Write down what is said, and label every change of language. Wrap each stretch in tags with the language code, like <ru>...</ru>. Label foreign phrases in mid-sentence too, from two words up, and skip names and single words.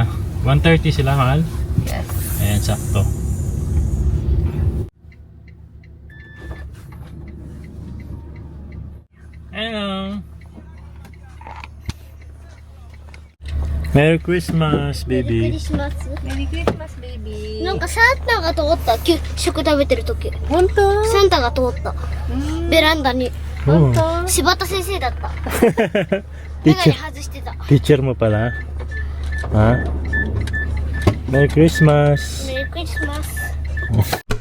<tl>1:30 sila, mahal.</tl> <en>Yes.</en> <tl>Ayan, sakto. Hello.</tl> <en>Merry Christmas,</en> <ja>メリーク</ja> <en>baby.</en> <ja>リスマス。</ja> <en>Merry Christmas, baby.</en> <ja>なんかサンタが通った。食食べてる時。本当？サンタが通った。ベランダに。</ja> <en>Oh.</en> <ja>柴田先生だった。メガネ</ja> <en>Teacher,</en> <ja>外してた。</ja> <tl>teacher mo pala. Ha?</tl> <en>Merry Christmas.</en> <ja>メリークリスマス。</ja>